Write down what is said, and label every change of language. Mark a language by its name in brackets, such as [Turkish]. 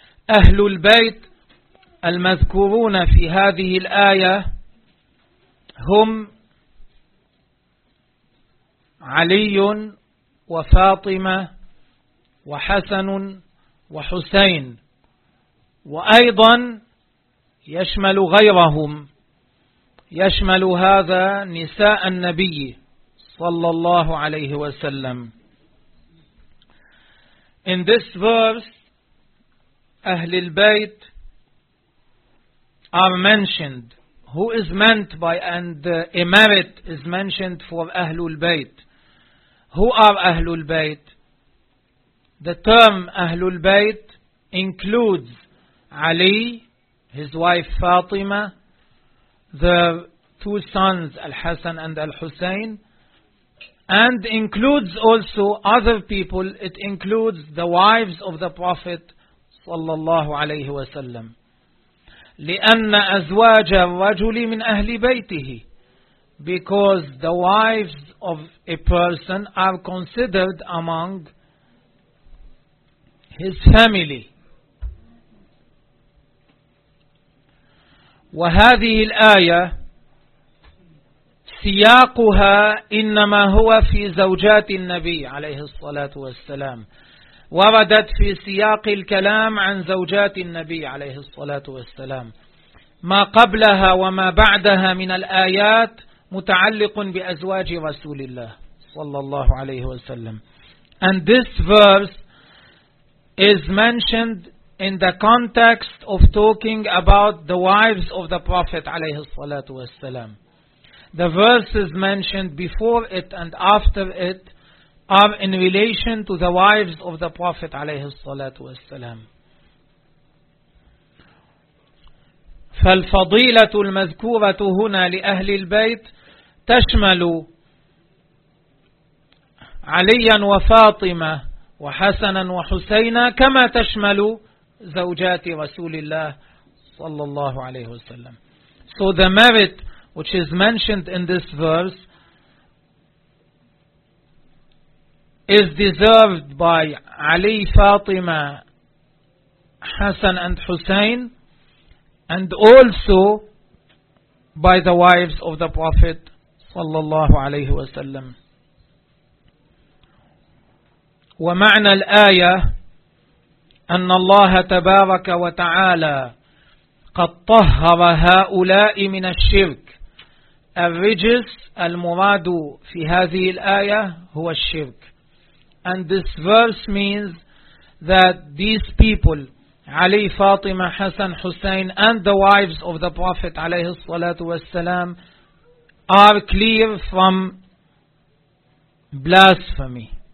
[Arabic] أهل البيت المذكورون في هذه الآية هم علي وفاطمة وحسن وحسين, وأيضا يشمل غيرهم, يشمل هذا نساء النبي صلى الله عليه وسلم. [English] In this verse, أهل البيت are mentioned. Who is meant by and emerit is mentioned for Ahlul Bayt. Who are Ahlul Bayt? The term Ahlul Bayt includes Ali, his wife Fatima, the two sons Al-Hasan and Al-Husayn, and includes also other people. It includes the wives of the Prophet sallallahu alayhi wa sallam. [Arabic] لِأَنَّ أَزْوَاجَ الرَّجُلِ مِنْ أَهْلِ بَيْتِهِ. [English] Because the wives of a person are considered among his family. [Arabic] وهذه الآية سياقها إنما هو في زوجات النبي عليه الصلاة والسلام. وردت في سياق الكلام عن زوجات النبي عليه الصلاة والسلام. ما قبلها وما بعدها من الآيات متعلق بأزواج رسول الله صلى الله عليه وسلم. [English] And this verse is mentioned in the context of talking about the wives of the Prophet عليه الصلاة والسلام. The verses mentioned before it and after it are in relation to the wives of the Prophet عليه الصلاة والسلام. [Arabic] فالفضيلة المذكورة هنا لأهل البيت تشمل عليا وفاطمة وحسنا وحسينا كما تشمل زوجات رسول الله صلى الله عليه وسلم. [English] So the merit which is mentioned in this verse is deserved by Ali, Fatima, Hassan and Hussein, and also by the wives of the Prophet sallallahu alayhi wa sallam. [Arabic] ومعنى الآية أن الله تبارك وتعالى قد طهر هؤلاء من الشرك. الرجس المراد في هذه الآية هو الشرك. [English] And this verse means that these people, Ali, Fatima, Hassan, Hussein, and the wives of the Prophet عليه الصلاة والسلام, are clear from blasphemy.